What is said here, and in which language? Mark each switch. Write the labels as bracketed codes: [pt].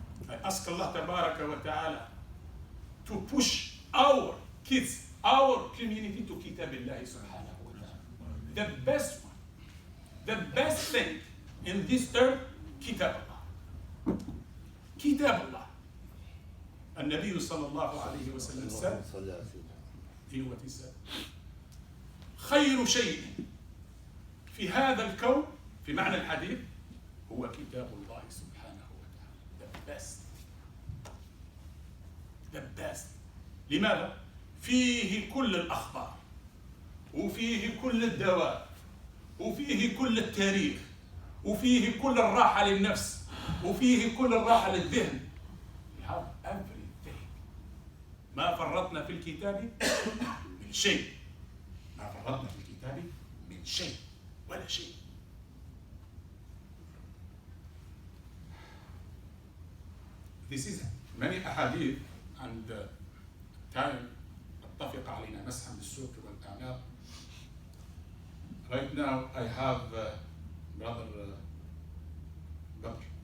[en] I ask Allah Tabaraka wa Ta'ala to push our kids, our community to Kitabillah subhanahu wa ta'ala. The best one, the best thing in this earth, Kitab Allah. Kitab Allah. [ar] النبي صلى الله عليه وسلم [en] said, you know what he said? [ar] خير شيء في هذا الكون في معنى الحديث هو كتاب الله سبحانه وتعالى. [en] The best. The best. [ar] لماذا؟ فيه كل الأخبار وفيه كل الدواء وفيه كل التاريخ وفيه كل الراحة للنفس وفيه كل الراحة للذهن. [en] We have everything. [ar] ما فرطنا في الكتاب من شيء. ما فرطنا في الكتاب من شيء ولا شيء. [en] This is many ahadith and time [ar] اتفق علينا مسحا بالسوق والأعناق. [en] Right now I have brother Abdul.